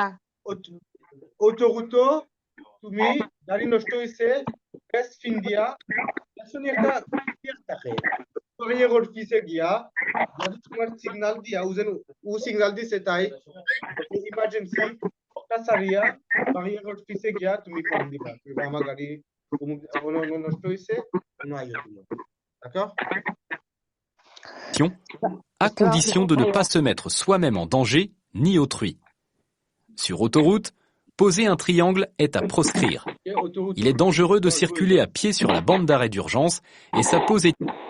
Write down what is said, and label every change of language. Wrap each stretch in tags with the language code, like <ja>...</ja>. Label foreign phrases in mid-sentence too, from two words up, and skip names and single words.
<syl>autoroute তুমি গাড়ি নষ্ট হইছে বেস্ট ইন্ডিয়া আসলে একটা থাকে barrière পিছে গিয়া যদি তোমার সিগন্যাল দিয়া ও সিগন্যাল দিছে তাই ইমার্জেন্সি একটা সারিয়া barrière পিছে গিয়া তুমি ফোন দিবা আমার গাড়ি নষ্ট হইছে না আইও তুমি d'accord</syl> <fr>à condition de ne pas se mettre soi-même en danger ni autrui. Sur autoroute, poser un triangle est à proscrire. Il est dangereux de circuler à pied sur la bande d'arrêt d'urgence et sa pose est...</fr>